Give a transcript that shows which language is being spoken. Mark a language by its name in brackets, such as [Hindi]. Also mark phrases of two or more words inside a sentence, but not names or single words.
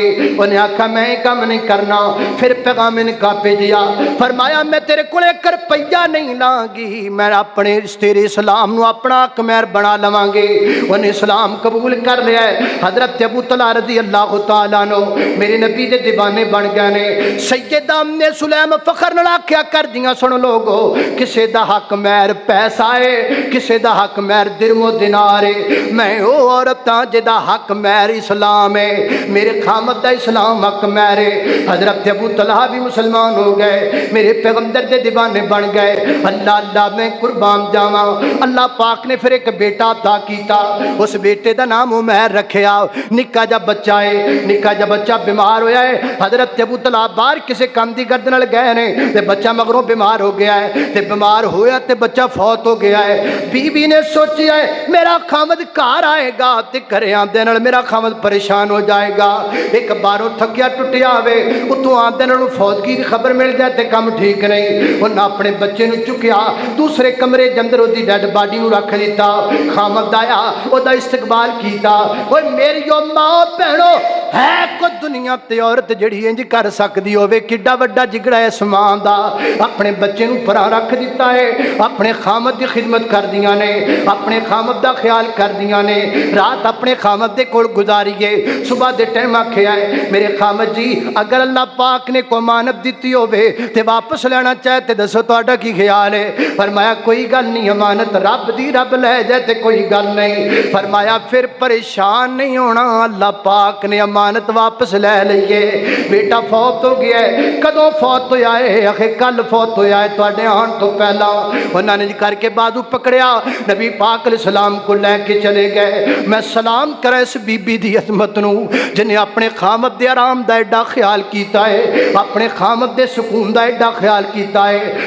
[Punjabi] انہیں آکھا میں کام نہیں کرنا، پھر پیغام نکاح بھیجیا، فرمایا میں تیرے کول 1 روپیہ نہیں لاں گی، میں اپنے تیرے اسلام نو اپنا حق مہر بنا لواں گے۔ انہیں اسلام قبول کر لیا ہے۔ حضرت ابو طلحہ [Arabic] رضی اللہ تعالیٰ عنہ [Punjabi] میرے نبی دے دیوانے بن گئے نے۔ سیدہ ام سلیم فخر نال آکھیا کر دیاں سن لوگو، کسے دا حق مہر پیسہ ہے، کسے دا حق مہر درم و دینار ہے، میں او عورت ہاں جدا حق مہر اسلام ہے، میرے خامد دا اسلام حق مہر ہے۔ حضرت ابو طلحہ بھی مسلمان ہو گئے، میرے پیغمبر دے دیوانے بن گئے۔ اللہ اللہ میں قربان جاواں، اللہ پاک نے پھر ایک بیٹا عطا کیتا، اس بیٹے دا نام عمیر رکھیا۔ نکا جا بچہ ہے، نکا جا بچہ بیمار ہویا ہے، حضرت ابو طلحہ باہر کسے کام دی گرد نال گئے نے تے بچہ مگروں بیمار ہو گیا ہے، تے بیمار ہویا تے بچہ فوت ہو گیا ہے۔ بیوی نے سوچیا ہے میرا خامد گھر آئے گا تے گھرے آندے نال میرا خامد پریشان ہو جائے گا، ایک باروں تھکیا ٹٹیا ہوے اتوں آندے نال فوتگی دی خبر مل جائے تے کم ٹھیک نہیں، انہاں اپنے بچے نو چکیا دوسرے کمرے دے اندر اودی [English] dead body [Punjabi] نو رکھ دیتا۔ خامد آیا او دا استقبال کیتا، اوے میری ماں بہنو ہے کوئی دنیا تے عورت جڑی انج کر سکدی ہوے، کڈا وڈا جگڑا ہے سمان دا، اپنے بچے نو پرا رکھ دیتا ہے، اپنے خامد دی خدمت کر دیاں نے، اپنے خامد دا خیال کر دیاں نے، رات اپنے خامد دے کول گزاریے، صبح دے ٹائم آکھیا ہے میرے خامد جی اگر اللہ پاک نے کوئی امانت دتی ہوے تے واپس لینا چاہے تے دسو تہاڈا کی خیال ہے؟ فرمایا کوئی گل نہیں، امانت رب دی رب لے جائے تے کوئی گل نہیں۔ فرمایا پھر پریشان نہیں ہونا، اللہ پاک نے امانت واپس لے لئیے. بیٹا فوت ہو گیا ہے، کدوں فوت ہویا ہے? آکھے کل فوت ہویا ہے، تہاڈے آؤن توں پہلا۔ انہوں نے جی کرکے باجو پکڑیا، نبی پاک علیہ السلام کو لے کے چلے گئے. میں سلام کراں اس بی بی دی عظمت نوں جنہاں اپنے خاوند دے آرام دا ایڈا خیال کیتا ہے، اپنے خاوند دے سکون دا ایڈا خیال کیتا ہے.